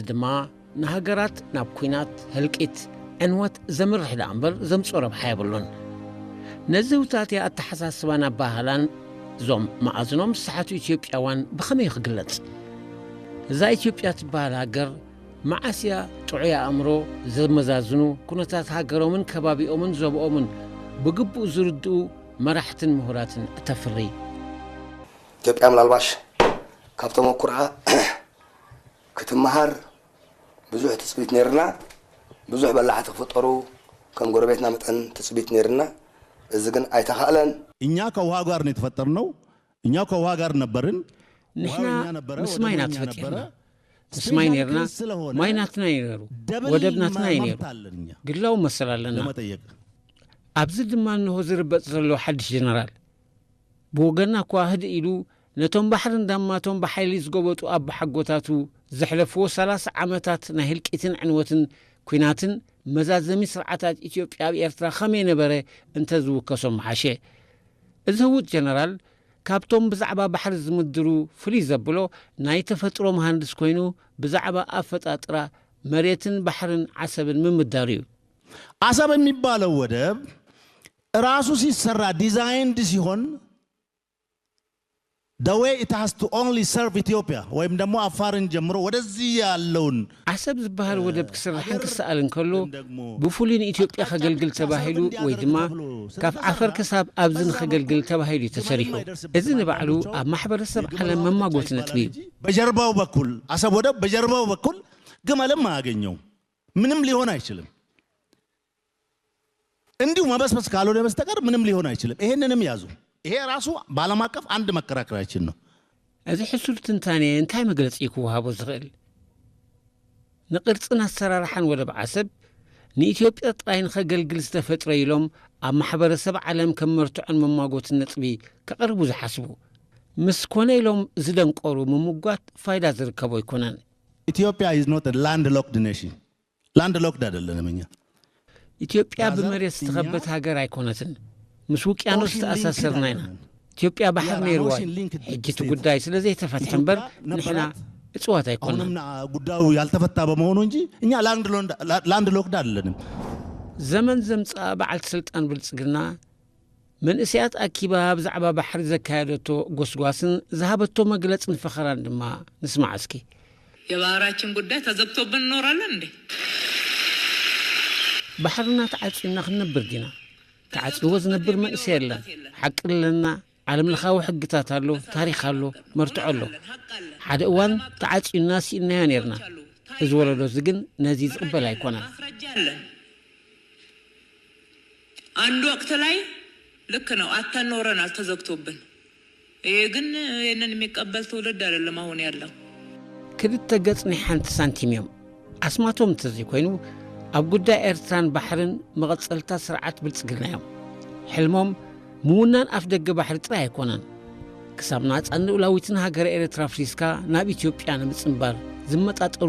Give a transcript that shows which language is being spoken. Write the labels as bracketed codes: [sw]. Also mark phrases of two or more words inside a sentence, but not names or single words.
[ti] ድማ ንሃገራት ናብ ኩናት ህልቂት ዕንወት ዘምርሕ ዳ እምበር ዘምፅኦ ረብሓ የብሉን ነዚ ውታትያ ኣተሓሳስባን ኣባህላን እዞም ማእዝኖም ዝሰሓቱ ኢትዮጵያውያን ብኸመይ ክግለጽ እዛ ኢትዮጵያ ትበሃል ሃገር መዓስያ ጥዑያ ኣእምሮ ዘመዛዝኑ ኩነታት ሃገሮምን ከባቢኦምን ዘብኦምን ብግቡእ ዝርድኡ መራሕትን ምሁራትን እተፍሪ ኢትዮጵያ ምናልባሽ ካብቶም ኩርዓ ክትመሃር ብዙሕ ትፅቢት ነርና ብዙሕ በላዕቲ ክፈጠሩ ከም ጎረቤትና መጠን ትፅቢት ነርና እዚ ግን አይተኻለን [am] እኛ ከውሃ ጋር ነው የተፈጠርነው እኛ ከውሃ ጋር ነበርን [ti] ንሕና ምስ ማይና ተፈጢርና ምስ ማይ ነርና ማይናትና ይነሩ ወደብናትና ይነሩ ግላው መሰላለና ኣብዚ ድማ እንሆ ዝርበፅ ዘሎ ሓድሽ ጀነራል ብወገና እኳ ህድ ኢሉ ነቶም ባሕርን ዳማቶም ብሓይሊ ዝገበጡ ኣብ ሓጎታቱ ዘሕለፍዎ 30 ዓመታት ናይ ህልቂትን ዕንወትን ኩናትን መዛዘሚ ስርዓታት ኢትዮጵያ ኣብ ኤርትራ ከመይ ነበረ እንተዝውከሶም ሓሸ እዚ ውድ ጀነራል ካብቶም ብዛዕባ ባሕሪ ዝምድሩ ፍሉይ ዘብሎ ናይ ተፈጥሮ መሃንድስ ኮይኑ ብዛዕባ ኣፈጣጥራ መሬትን ባሕርን ዓሰብን ምምዳር እዩ [am] አሰብ የሚባለው ወደብ ራሱ ሲሰራ ዲዛይንድ ሲሆን [en] the way it has to only serve Ethiopia [am] ወይም ደግሞ አፋርን ጀምሮ ወደዚህ ያለውን [ti] ዓሰብ ዝበሃል ወደብ ክስራሕ እንክሰአልን ከሎ ብፍሉይ ኢትዮጵያ ከገልግል ተባሂሉ ወይ ድማ ካብ ዓፈር ክሳብ ኣብዝን ከገልግል ተባሂሉ ተሰሪሑ እዚ ንባዕሉ ኣብ ማሕበረሰብ ዓለም መማጎት ነጥቢ [am] በጀርባው በኩል አሰብ ወደብ በጀርባው በኩል ግመልም አያገኘው ምንም ሊሆን አይችልም እንዲሁ መበስበስ ካልሆነ በስተቀር ምንም ሊሆን አይችልም ይሄንንም ያዙ ይሄ ራሱ ባለም አቀፍ አንድ መከራከራችን ነው [ti] እዚ ሕሱል ትንታኔ እንታይ መግለጽ ይኩሃቦ ዝኽእል ንቅርጽና አሰራርሓን ወደብ ዓሰብ ንኢትዮጵያ ጥራይን ከገልግል ዝተፈጥረ ኢሎም ኣብ ማሕበረሰብ ዓለም ከመርትዖን መማጎትን ነጥቢ ከቕርቡ ዝሓስቡ ምስ ኮነ ኢሎም ዝደንቆሩ ምምጓት ፋይዳ ዝርከቦ ይኮነን [en] ኢትዮጵያ is not a landlocked nation landlocked [am] አይደለንም እኛ [ti] ኢትዮጵያ በመሬት ዝተኸበት ሀገር አይኮነትን ምስ ውቅያኖስ ተኣሳሰርና ኢና ኢትዮጵያ ባሕር ነይርዋ ሕጂቱ ጉዳይ ስለዚህ የተፈትሐ እምበር ንሕና እጽዋት አይኮነን [am] ጉዳዩ ያልተፈታ በመሆኑ እንጂ እኛ ላንድ ሎክድ አይደለንም [ti] ዘመን ዘምጻ በዓል ስልጣን ብልጽግና መንእስያት አኪባ ብዛዕባ ባሕሪ ዘካየደቶ ጎስጓስን ዝሃበቶ መግለጽን ፈኸራን ድማ ንስማዕ እስኪ [am] የባህራችን ጉዳይ ተዘግቶብን እንኖራለን እንዴ [ti] ባሕርና ተዓጽና ክንነብር ዲና ተዓጽዎ ዝነብር መንእስ የለን ሓቂ ለና ዓለም ለኻዊ ሕግታት ኣሎ ታሪኽ ኣሎ መርትዖ ኣሎ ሓደ እዋን ተዓጽና ሲእናዮ ነርና እዚ ወለዶ ዝግን ነዚ ዝቕበል አይኮነን [am] አንድ ወቅት ላይ ልክ ነው አታኖረናል ተዘግቶብን ይሄ ግን የነን የሚቀበል ትውልድ አይደለም አሁን ያለው [ti] ክልተ ገጽ ናይ ሓንቲ ሳንቲም እዮም ኣስማቶም ተዘይ ኮይኑ ኣብ ጉዳይ ኤርትራን ባሕርን መቐጸልታ ስርዓት ብልጽግና እዮም ሕልሞም ምውናን ኣፍ ደገ ባሕሪ ጥራይ ኣይኮነን ክሳብ ናጻን ልኡላዊትን ሃገር ኤርትራ ፍሪስካ ናብ ኢትዮጵያ ንምጽንባር ዝመጣጠሩ